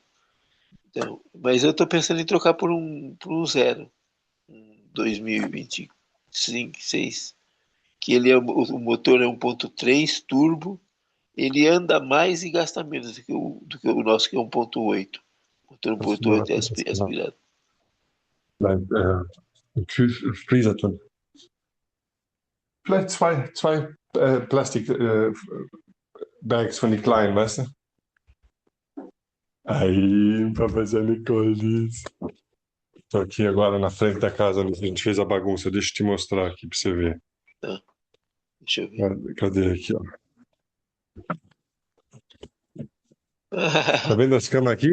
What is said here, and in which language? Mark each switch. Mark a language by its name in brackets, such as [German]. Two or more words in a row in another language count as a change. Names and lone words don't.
[Portuguese] Então, mas eu estou pensando em trocar por um zero, um 2025, 6, que ele o motor é 1.3 turbo, ele anda mais e gasta menos do que o nosso, que é 1,8. Motor 1,8 é aspirado. [German] Nein, im Freezer tun. Vielleicht zwei Plastik-Bags von die kleinen, weißt du? [Portuguese] Aí, pra fazer a Nicole diz. Tô aqui agora na frente da casa onde a gente fez a bagunça. Deixa eu te mostrar aqui pra você ver. Tá, deixa eu ver. Cadê aqui, ó? Tá vendo as camas aqui?